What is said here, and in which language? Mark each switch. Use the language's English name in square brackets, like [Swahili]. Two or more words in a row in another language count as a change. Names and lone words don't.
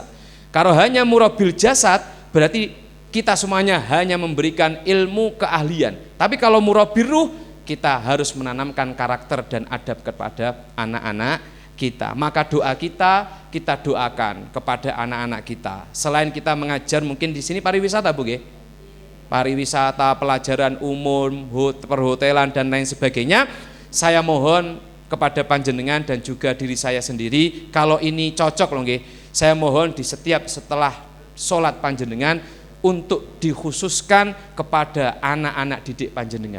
[Indonesian] Kalau hanya [Arabic] murabil jasad [Indonesian] berarti kita semuanya hanya memberikan ilmu keahlian. Tapi kalau [Arabic] murabbir ruh, [Indonesian] kita harus menanamkan karakter dan adab kepada anak-anak kita. Maka doa kita doakan kepada anak-anak kita. Selain kita mengajar, mungkin di sini pariwisata, Bu nggih? Pariwisata, pelajaran umum, perhotelan dan lain sebagainya. Saya mohon kepada panjenengan dan juga diri saya sendiri, kalau ini cocok loh nggih, saya mohon di setiap setelah sholat panjenengan untuk dikhususkan kepada anak-anak didik panjenengan.